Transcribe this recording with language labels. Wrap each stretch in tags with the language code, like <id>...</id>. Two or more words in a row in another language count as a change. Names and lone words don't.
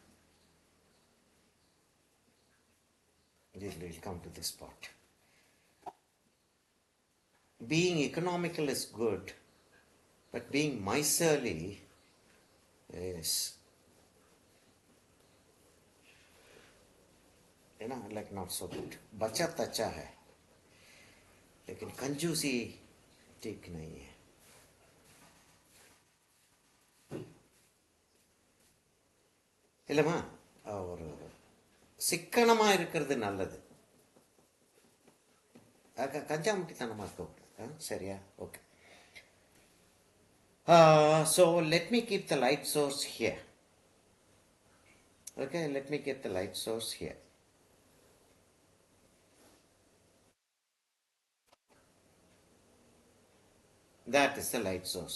<en>This will come to this part. Being economical is good, but being miserly is, like not so good.</en> <hi>बचत अच्छा है, लेकिन कंजूसी ठीक नहीं है.</hi> <ta>இல்லைம்மா, ஒரு சிக்கனமாக இருக்கிறது நல்லது, கஞ்சாமுட்டித்தனமாக இருக்கக்கூடாது. சரியா? ஓகே.</ta> <en>So let me keep the light source here. Okay, let me keep the light source here. That is the light source.</en>